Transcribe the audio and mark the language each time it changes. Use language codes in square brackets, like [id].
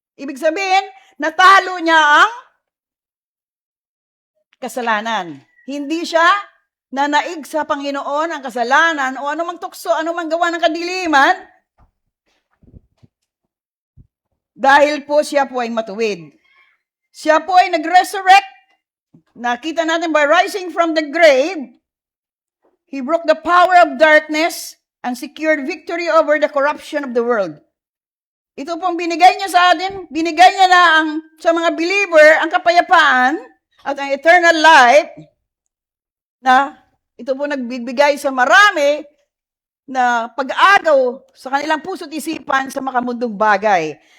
[tl] Ibig sabihin, natalo niya ang kasalanan. Hindi siya nanaig sa Panginoon ang kasalanan o anumang tukso, anumang gawa ng kadiliman dahil po siya po ay matuwid. Siya po ay nag-resurrect. Nakita natin [en] by rising from the grave, He broke the power of darkness and secured victory over the corruption of the world. [tl] Ito pong binigay niya sa atin, binigay niya na sa mga believer ang kapayapaan at ang eternal life na ito po nagbibigay sa marami na pag-agaw sa kanilang puso't isipan sa makamundong bagay.